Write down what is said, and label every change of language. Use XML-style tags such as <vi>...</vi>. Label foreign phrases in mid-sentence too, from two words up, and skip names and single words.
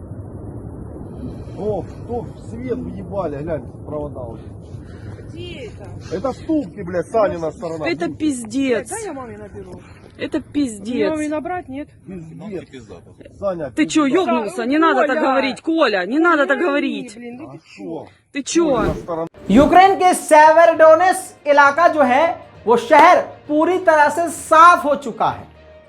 <ru>О, что свет въебали, глянь, провода уже. где это? Это ступки, блядь, Санина сторона. Это пиздец. Дай я маме наберу. Это Мне пиздец. маме набрать, нет? Пиздец. Саня, Ты чё, пизда. ёбнулся? Не надо так Коля! говорить, Коля, не надо так говорить. Блин, да А ты шо? Ты чё? Сторона.</ru> <hi>यूक्रेन के सेवेरोडोनेस इलाका जो है, वो शहर पूरी तरह से साफ हो चुका है।</hi>